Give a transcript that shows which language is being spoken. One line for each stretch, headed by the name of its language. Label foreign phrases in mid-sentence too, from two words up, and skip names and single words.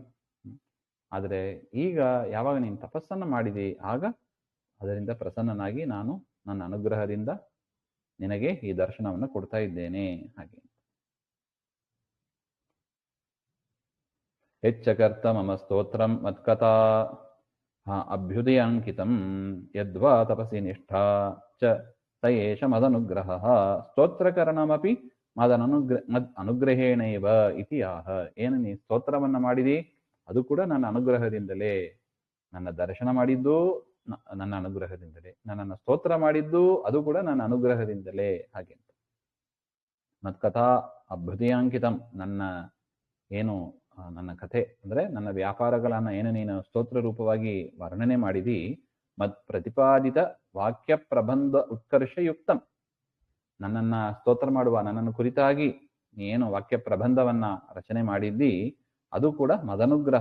Kannada: ಆದರೆ ಈಗ ಯಾವಾಗ ನೀನು ತಪಸ್ಸನ್ನು ಮಾಡಿದಿ, ಆಗ ಅದರಿಂದ ಪ್ರಸನ್ನನಾಗಿ ನಾನು ನನ್ನ ಅನುಗ್ರಹದಿಂದ ನಿನಗೆ ಈ ದರ್ಶನವನ್ನು ಕೊಡ್ತಾ ಇದ್ದೇನೆ ಹಾಗೆ.
Sanskrit: ಹೆಚ್ಚಕರ್ತ ಮಮ ಸ್ತೋತ್ರಂ ಮತ್ಕಥಾ ಅಭ್ಯುದಯಾಂಕಿತಂ ಯದ್ವಾ ತಪಸಿ ನಿಷ್ಠಾ ಚ ಸ ಏಷ ಮದನುಗ್ರಹ ಸ್ತೋತ್ರಕರಣಮಪಿ ಮದ್ ಅನುಗ್ರಹೇಣೈವ ಇತಿ ಆಹ.
Kannada: ಏನು ನೀ ಸ್ತೋತ್ರವನ್ನ ಮಾಡಿದಿ ಅದು ಕೂಡ ನನ್ನ ಅನುಗ್ರಹದಿಂದಲೇ, ನನ್ನ ದರ್ಶನ ಮಾಡಿದ್ದು ನನ್ನ ಅನುಗ್ರಹದಿಂದಲೇ, ನನ್ನನ್ನು ಸ್ತೋತ್ರ ಮಾಡಿದ್ದು ಅದು ಕೂಡ ನನ್ನ ಅನುಗ್ರಹದಿಂದಲೇ. ಹಾಗೆ
Sanskrit: ಮತ್ಕಥಾ ಅಭ್ಯುದಯಾಂಕಿತಂ,
Kannada: ನನ್ನ ಏನು ನನ್ನ ಕಥೆ ಅಂದ್ರೆ ನನ್ನ ವ್ಯಾಪಾರಗಳನ್ನ ಏನು ನೀನು ಸ್ತೋತ್ರ ರೂಪವಾಗಿ ವರ್ಣನೆ ಮಾಡಿದಿ,
Sanskrit: ಮತ್ ಪ್ರತಿಪಾದಿತ ವಾಕ್ಯ ಪ್ರಬಂಧ ಉತ್ಕರ್ಷಯುಕ್ತಂ,
Kannada: ನನ್ನನ್ನ ಸ್ತೋತ್ರ ಮಾಡುವ ನನ್ನನ್ನು ಕುರಿತಾಗಿ ನೀನು ವಾಕ್ಯ ಪ್ರಬಂಧವನ್ನ ರಚನೆ ಮಾಡಿದ್ದಿ ಅದು ಕೂಡ ಮದನುಗ್ರಹ.